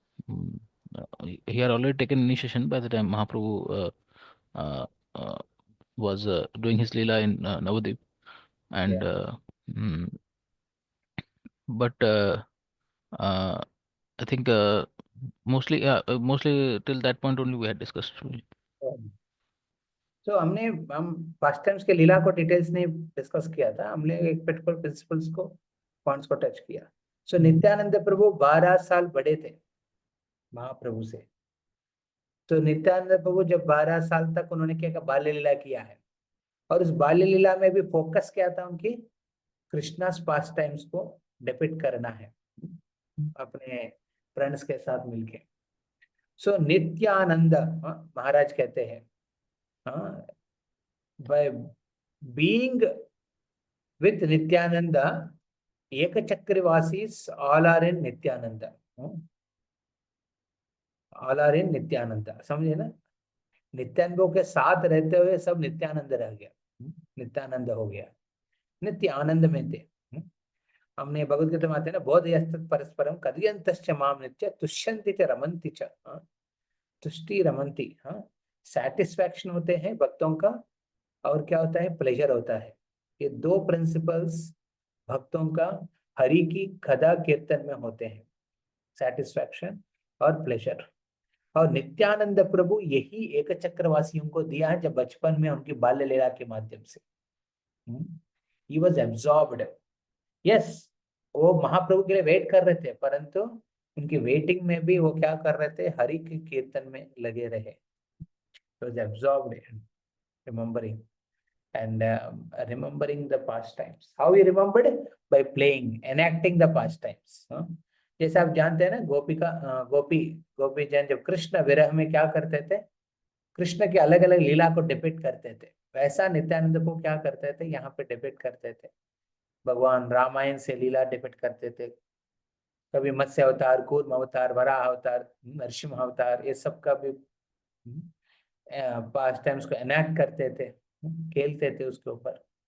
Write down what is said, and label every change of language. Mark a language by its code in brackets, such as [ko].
[en] Mm, he had already taken initiation by the time Mahaprabhu uh, uh, was doing his Leela in Navadvip, and. Yeah. Mm, but uh, I think mostly till that point only we had discussed. [hi] तो हम first times के लीला को details नहीं discuss किया था, हमने एक particular principles को पॉइंट्स को टच किया। सो नित्यानंद प्रभु 12 साल बड़े थे महाप्रभु से। तो नित्यानंद प्रभु जब 12 साल तक उन्होंने क्या बाल्य लीला किया है, और उस बाल्य लीला में भी फोकस क्या था उनकी? कृष्णास पास टाइम्स को डिपिक्ट करना है अपने फ्रेंड्स के साथ मिलके। सो नित्यानंद महाराज कहते हैं, [en] by being with Nityananda, Ekachakrivasis all are in Nityananda. All are in Nityananda. [hi] समझे ना? नित्यानंद के साथ रहते हुए सब नित्यानंद रह गया, नित्यानंद हो गया, नित्य आनंद में थे। हमने भगवद गीता में आते हैं ना, बहुत [sa] यस्तत् परस्परम कदयन्तश्च माम नित्य तुष्यन्ति च रमन्ति च, [hi] तुष्टि रमन्ति, सैटिस्फैक्शन होते हैं भक्तों का, और क्या होता है? प्लेजर होता है। ये दो प्रिंसिपल्स भक्तों का हरि की कथा कीर्तन में होते हैं, सैटिस्फैक्शन और प्लेजर। और नित्यानंद प्रभु यही एक चक्रवासियों को दिया है जब बचपन में उनकी बाल्य लीला के माध्यम से। [en] He was absorbed. [hi] Yes, वो महाप्रभु के लिए वेट कर रहे थे, परंतु उनकी वेटिंग में भी वो क्या कर रहे थे? हरि के कीर्तन में लगे रहे। [en] He was absorbed in remembering and remembering the pastimes. How he remembered? By playing, enacting the pastimes. [hi] जैसे आप जानते हैं ना, गोपी जन जब कृष्ण विरह में क्या करते थे? कृष्ण के अलग अलग लीला को डिपिक्ट करते थे। वैसा नित्यानंद को क्या करते थे? यहाँ पे डिपिक्ट करते थे। भगवान रामायण से लीला डिपिक्ट करते थे, कभी मत्स्य अवतार, कूर्म अवतार, वराह अवतार, नरसिंह अवतार, ये सब का भी पास्ट टाइम्स को एनैक्ट करते थे, खेलते थे उसके ऊपर।